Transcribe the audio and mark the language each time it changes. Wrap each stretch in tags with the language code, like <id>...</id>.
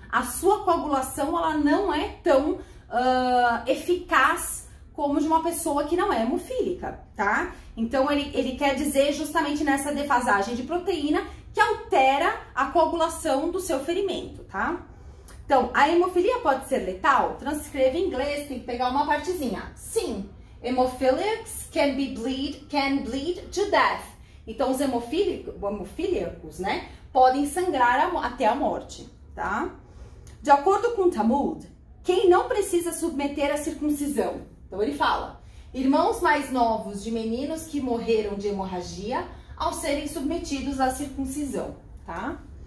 <pt>A sua coagulação, ela não é tão eficaz como de uma pessoa que não é hemofílica, tá? Então, ele quer dizer justamente nessa defasagem de proteína que altera a coagulação do seu ferimento, tá? Então, a hemofilia pode ser letal? Transcreva em inglês, tem que pegar uma partezinha.</pt> <en>Sim, hemophiliacs can bleed to death.</en> <pt>Então, os hemofílicos, né, podem sangrar até a morte, tá? De acordo com Talmud, quem não precisa submeter a circuncisão? Então, ele fala, irmãos mais novos de meninos que morreram de hemorragia ao serem submetidos à circuncisão, tá?</pt>